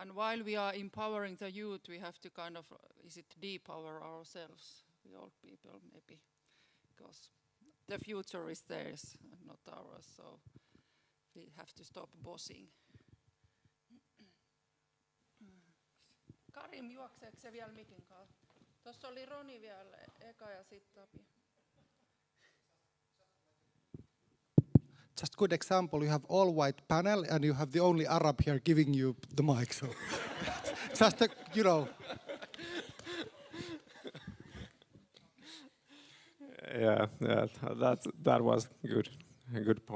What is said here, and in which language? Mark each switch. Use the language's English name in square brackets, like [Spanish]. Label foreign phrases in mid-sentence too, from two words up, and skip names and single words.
[English] And while we are empowering the youth, we have to kind of, depower ourselves, the old people maybe, because the future is theirs and not ours, so we have to stop bossing. [Finnish] Karim, juokseeko se vielä mikin kanssa? Tuossa oli Roni vielä eka ja sitten Tapio. [English] Just good example, you have all white panel and you have the only Arab here giving you the mic, so just a, you know. Yeah, that was good, a good point.